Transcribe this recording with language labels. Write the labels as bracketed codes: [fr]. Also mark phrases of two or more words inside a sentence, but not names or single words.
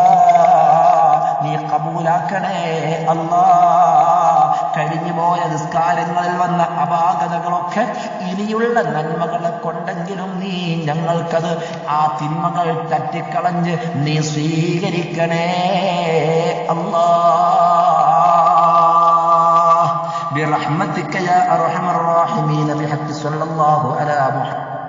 [ml] നീ കബൂലാക്കണേ അല്ലാ. കഴിഞ്ഞുപോയ നിസ്കാരങ്ങളിൽ വന്ന അപാകതകളൊക്കെ ഇനിയുള്ള നന്മകളെ കൊണ്ടെങ്കിലും നീ ഞങ്ങൾക്കത്, ആ തിന്മകൾ തട്ടിക്കളഞ്ഞ് നീ സ്വീകരിക്കണേ അല്ലാ. [ar] برحمتك يا أرحم الراحمين بحق صلى الله على محمد